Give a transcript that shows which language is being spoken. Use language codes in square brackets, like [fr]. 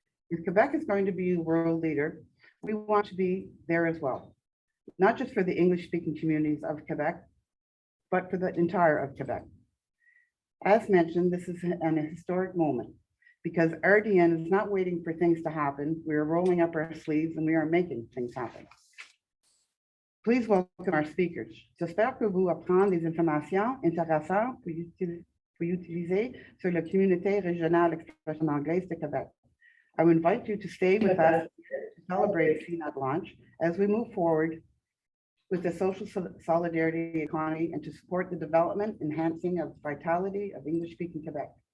[en] If Quebec is going to be a world leader, we want to be there as well, not just for the English-speaking communities of Quebec, but for the entire of Quebec. As mentioned, this is an historic moment because RDN is not waiting for things to happen. We are rolling up our sleeves and we are making things happen. Please welcome our speakers. [fr] J'espère que vous apprendre des informations intéressantes pour utiliser sur la communauté régionale d'expression anglaise de Québec. [en] I would invite you to stay with us to celebrate SEEnet launch as we move forward with the social solidarity economy and to support the development, enhancing of vitality of English-speaking Quebec.